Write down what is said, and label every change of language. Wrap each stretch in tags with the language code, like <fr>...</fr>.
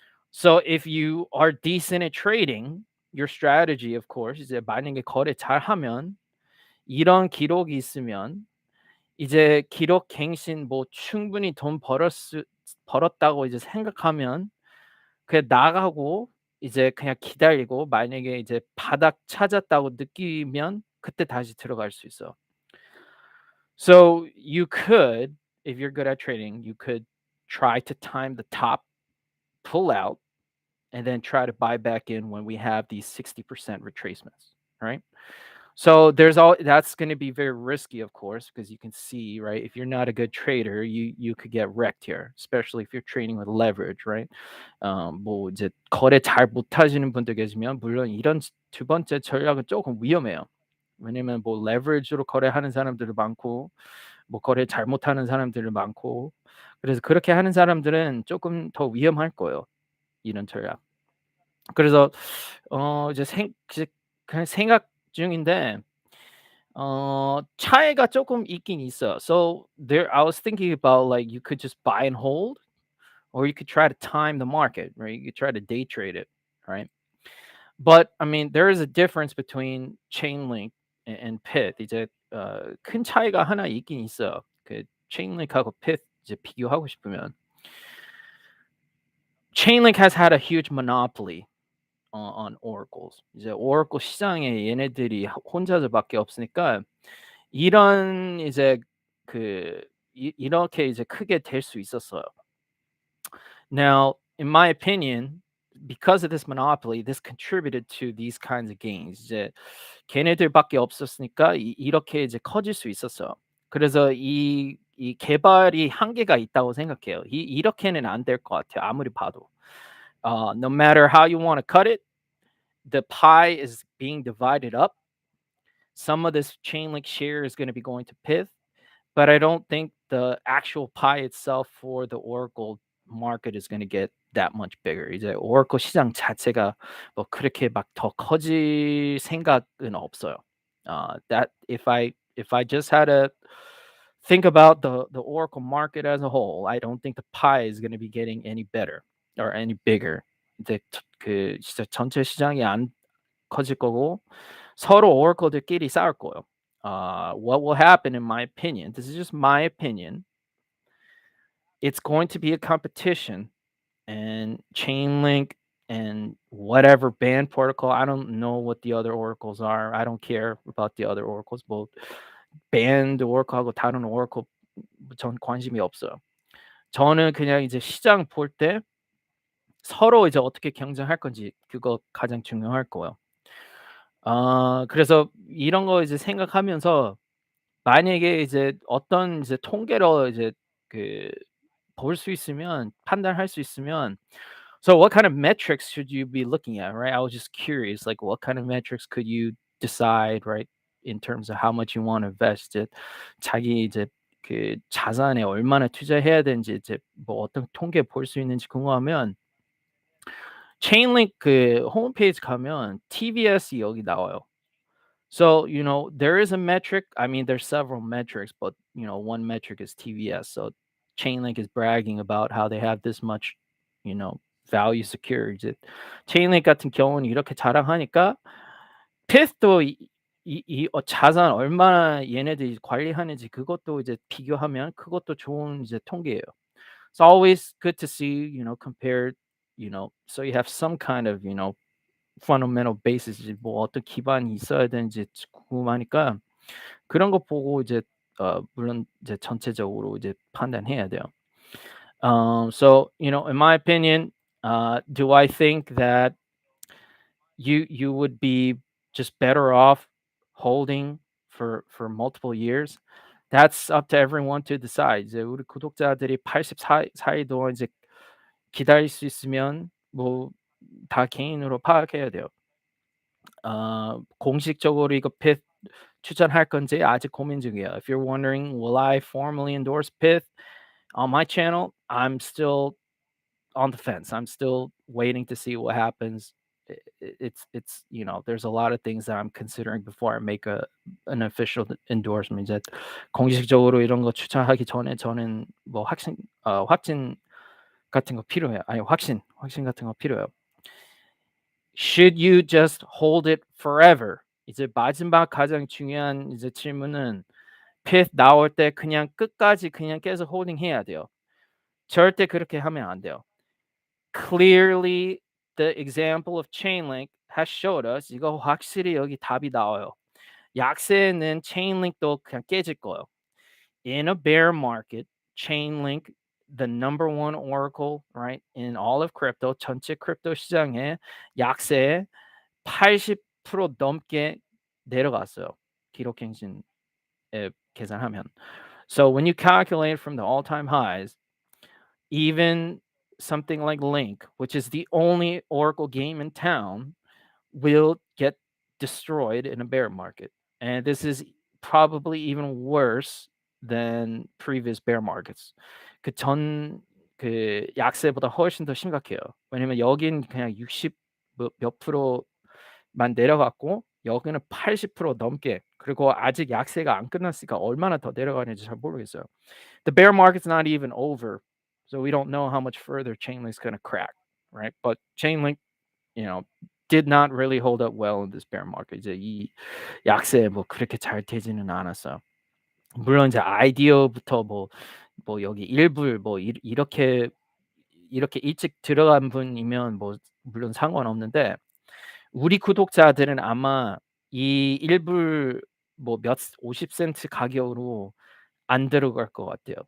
<en>So if you are decent at trading, your strategy, of course,</en> <ko>이제 만약에 거래 잘하면 이런 기록이 있으면 이제 기록 갱신 뭐 충분히 돈 벌었다고 이제 생각하면 그냥 나가고 이제 그냥 기다리고 만약에 이제 바닥 찾았다고 느끼면 그때 다시 들어갈 수 있어.</ko> <en>So you could, if you're good at trading, you could try to time the top, pull out, and then try to buy back in when we have these 60% retracements, right? So there's all that's going to be very risky, of course, because you can see, right? If you're not a good trader, you could get wrecked here, especially if you're trading with leverage, right?</en> <ko>뭐 이제 거래 잘 못하시는 분들 계시면 물론 이런 두 번째 전략은 조금 위험해요. 왜냐면 뭐 레버리지로 거래하는 사람들도 많고, 뭐 거래 잘못하는 사람들도 많고, 그래서 그렇게 하는 사람들은 조금 더 위험할 거예요. 이런 전략. 그래서 이제 그냥 생각 중인데 차이가 조금 있긴 있어. So there I was thinking about like you could just buy and hold or you could try to time the market, right? You could try to day trade it, right? But I mean there is a difference between Chainlink and Pyth. 이제 큰 차이가 하나 있긴 있어요. 그 Chainlink하고 Pyth 이제 비교하고 싶으면</ko> <en>Chainlink has had a huge monopoly on oracles.</en> <ko>이제 oracle 시장에 얘네들이 혼자서밖에 없으니까 이런 이제 그 이렇게 이제 크게 될 수 있었어요.</ko> <en>Now, in my opinion, because of this monopoly, this contributed to these kinds of gains.</en> <ko>이제 걔네들밖에 없었으니까 이렇게 이제 커질 수 있었어요. 그래서 이 개발이 한계가 있다고 생각해요. 이렇게는 안 될 것 같아요. 아무리 봐도.</ko> <en>No matter how you want to cut it, the pie is being divided up. Some of this Chainlink share is going to be going to Pyth, but I don't think the actual pie itself for the Oracle market is going to get that much bigger.</en> <ko>이제 Oracle 시장 자체가 뭐 그렇게 막 더 커질 생각은 없어요.</ko> <en>That if I just had to think about the Oracle market as a whole, I don't think the pie is going to be getting any better or any bigger.</en> <ko>이제 그 진짜 전체 시장이 안 커질 거고 서로 Oracle들끼리 싸울 거예요.</ko> <en>What will happen, in my opinion, this is just my opinion, it's going to be a competition, and Chainlink and whatever band protocol, I don't know what the other oracles are. I don't care about the other oracles.</en> <ko>뭐 band oracle하고 다른 oracle 전 관심이 없어요. 저는 그냥 이제 시장 볼 때 서로 이제 어떻게 경쟁할 건지 그거 가장 중요할 거예요. 그래서 이런 거 이제 생각하면서 만약에 이제 어떤 이제 통계로 이제 그 볼 수 있으면</ko> <en>판단할 수 있으면 so what kind of metrics should you be looking at, right? I was just curious, like what kind of metrics could you decide, right, in terms of how much you want to invest it?</en> <ko>자기 이제 그 자산에 얼마나 투자해야 되는지 이제 뭐 어떤 통계 볼 수 있는지 궁금하면 Chainlink 그 홈페이지 가면 TVS이 여기 나와요.</ko> <en>So, there is a metric. I mean, there's several metrics, but one metric is TVS. So Chainlink is bragging about how they have this much, value secured.</en> <ko>이제 Chainlink 같은 경우는 이렇게 자랑하니까 Pyth도 자산 얼마나 얘네들이 관리하는지 그것도 이제 비교하면 그것도 좋은 이제 통계예요.</ko> <en>It's always good to see, compared, so you have some kind of, fundamental basis</en> <ko>뭐 어떤 기반이 있어야 되는지 궁금하니까 그런 거 보고 이제 물론 이제 전체적으로 이제 판단해야 돼요.</ko> <en>So, in my opinion, do I think that you would be just better off holding for multiple years? That's up to everyone to decide.</en> <ko>이제 우리 구독자들이 84일 동안 이제 기다릴 수 있으면 뭐 다 개인으로 파악해야 돼요. 공식적으로 이거 Pyth 추천할 건지 아직 고민 중이에요.</ko> <en>If you're wondering, will I formally endorse Pyth on my channel? I'm still on the fence. I'm still waiting to see what happens. It's there's a lot of things that I'm considering before I make an official endorsement.</en> <ko>이제 공식적으로 이런 거 추천하기 전에 저는 뭐 확진 같은 거 필요해요. 아니 확신 같은 거 필요해요.</ko> <en>Should you just hold it forever?</en> <ko>이제 마지막 가장 중요한 이제 질문은 Pyth 나올 때 그냥 끝까지 그냥 계속 홀딩 해야 돼요. 절대 그렇게 하면 안 돼요.</ko> <en>Clearly, the example of Chainlink has showed us</en> <ko>이거 확실히 여기 답이 나와요. 약세는 Chainlink도 그냥 깨질 거예요.</ko> <en>In a bear market, Chainlink, the number one oracle, right, in all of crypto,</en> <ko>전체 크립토 시장에 약세 80% 넘게 내려갔어요. 기록갱신에 계산하면.</ko> <en>So when you calculate from the all-time highs, even something like Link, which is the only Oracle game in town, will get destroyed in a bear market. And this is probably even worse than previous bear markets.</en> <ko>그 약세보다 훨씬 더 심각해요. 왜냐면 여긴 그냥 60 몇 프로만 내려갔고 여기는 80% 넘게, 그리고 아직 약세가 안 끝났으니까 얼마나 더 내려가는지 잘 모르겠어요.</ko> <en>The bear market's not even over, so we don't know how much further Chainlink's going to crack, right? But Chainlink, did not really hold up well in this bear market.</en> <ko>이제 이 약세 뭐 그렇게 잘 되지는 않았어요. 물론 이제 아이디어부터 뭐 여기 일불 뭐 이렇게 일찍 들어간 분이면 뭐 물론 상관없는데, 우리 구독자들은 아마 이 일불 뭐 몇 50센트 가격으로 안 들어갈 것 같아요.</ko>